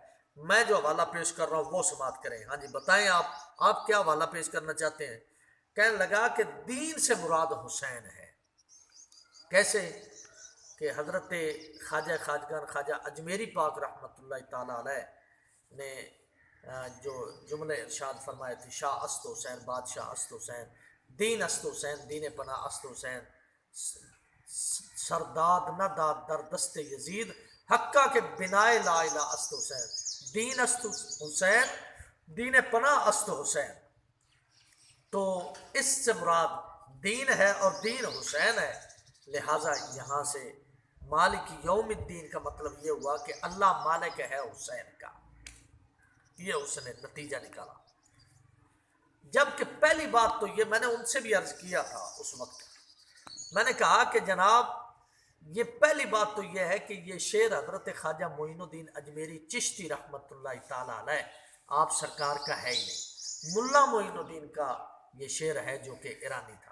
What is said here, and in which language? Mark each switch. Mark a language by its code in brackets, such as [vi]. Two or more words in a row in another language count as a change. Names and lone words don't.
[ur] میں جو حوالہ پیش کر رہا ہوں وہ سماعت کریں۔ ہاں جی بتائیں آپ کیا حوالہ پیش کرنا چاہتے ہیں؟ کہنے لگا کہ دین سے مراد حسین ہے۔ کیسے کہ حضرت خواجہ خواجگان خواجہ اجمیری پاک [ar] رحمۃ اللہ تعالیٰ علیہ [ur] نے جو جملے ارشاد فرمائے تھے، [fa] شاہ است حسین بادشاہ است حسین، دین است حسین دین پناہ است حسین، سرداد نہ داد در دست یزید، حقہ کے بنائے لا الہ است حسین، دین است حسین دین پناہ است حسین۔ [ur] تو اس سے مراد دین ہے اور دین حسین ہے، لہٰذا یہاں سے [ar] مالک یوم الدین [ur] کا مطلب یہ ہوا کہ اللہ مالک ہے حسین کا، یہ اس نے نتیجہ نکالا۔ جبکہ پہلی بات تو یہ میں نے ان سے بھی عرض کیا تھا اس وقت، میں نے کہا کہ جناب یہ پہلی بات تو یہ ہے کہ یہ شعر حضرت خواجہ معین الدین اجمیری چشتی [ar] رحمۃ اللہ تعالیٰ علیہ [ur] آپ سرکار کا ہے ہی نہیں، ملا معین الدین کا یہ شعر ہے جو کہ ایرانی تھا۔